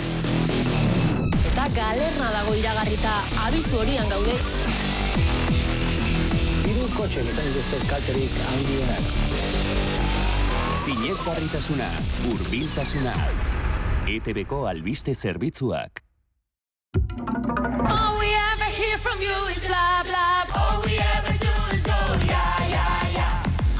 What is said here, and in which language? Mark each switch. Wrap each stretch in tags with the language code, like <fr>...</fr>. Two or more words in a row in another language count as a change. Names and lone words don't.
<eu>Eta galerna dago iragarrita, abisu horian gaude. 3 kotxe izan dituzte kalterik handienak. Sinesgarritasuna, hurbiltasuna. ETBko albiste zerbitzuak.</eu> <en>All we ever hear from you is blah blah. All we ever do is go yeah yeah yeah.</en>